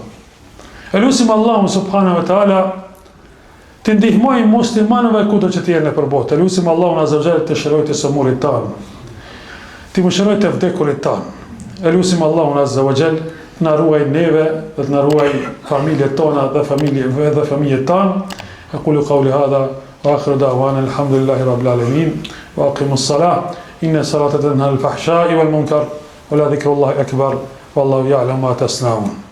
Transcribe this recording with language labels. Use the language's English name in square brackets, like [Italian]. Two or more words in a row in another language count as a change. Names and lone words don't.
[Albanian] Elusim Allahun [Arabic] سبحانه وتعالى [Albanian] të ndihmoj muslimanëve kudo që të jenë nëpër botë. Elusim Allahun [Arabic] عز وجل [Albanian] të shërojë të sëmurit tanë, të mëshirojë të vdekurit tanë. Elusim Allahun [Arabic] عز وجل [Albanian] të na ruaj neve dhe të na ruaj familjet tona dhe familjet tanë. [Arabic] أقول قولي هذا وآخر دعوانا الحمد لله رب العالمين وأقيموا الصلاة. إن الصلاة تنهى الفحشاء والمنكر ولذكر الله أكبر والله يعلم ما تصنعون.